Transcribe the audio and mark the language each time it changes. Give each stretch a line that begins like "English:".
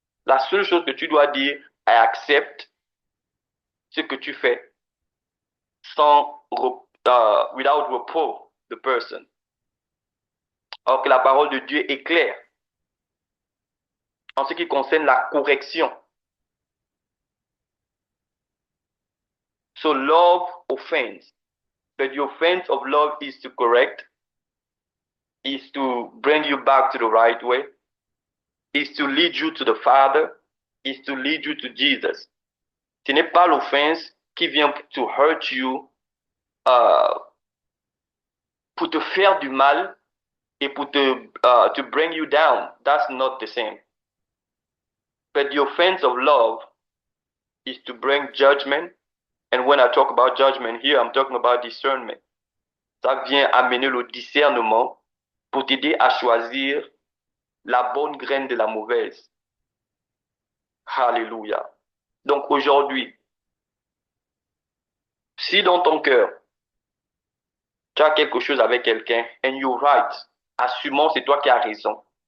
French: La seule chose que tu dois dire,
English: I accept
French: ce que tu fais sans
English: without reproach the person.
French: Or que la parole de Dieu est claire en ce qui concerne la correction.
English: So love offends, but the offense of love is to correct, is to bring you back to the right way, is to lead you to the Father, is to lead you to Jesus.
French: Ce n'est pas l'offense qui vient
English: to hurt you,
French: pour te faire du mal, et pour
English: to bring you down. That's not the same. But the offense of love is to bring judgment. And when I talk about judgment here, I'm talking about discernment.
French: Ça vient amener le discernement pour t'aider à choisir la bonne graine de la mauvaise. Alléluia. Donc aujourd'hui, si dans ton cœur, tu as quelque chose avec quelqu'un,
English: and you're right,
French: assumons c'est toi qui as raison.